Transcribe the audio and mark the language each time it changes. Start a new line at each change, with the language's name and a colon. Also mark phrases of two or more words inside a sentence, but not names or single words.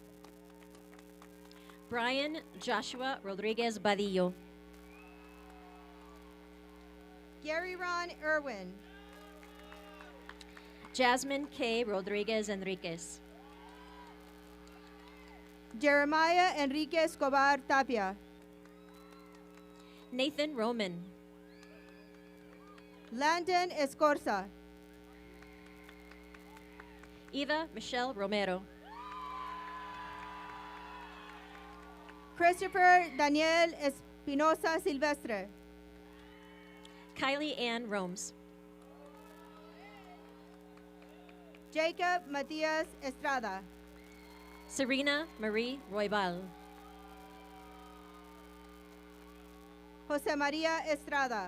English: Brian Joshua Rodriguez Badillo. Gary Ron Irwin. Jasmine K. Rodriguez Enriquez. Jeremiah Enrique Escobar Tapia. Nathan Roman. Landon Escorza. Eva Michelle Romero. Christopher Daniel Espinosa Silvestre. Kylie Ann Romes. Jacob Matias Estrada. Serena Marie Roybal. Jose Maria Estrada.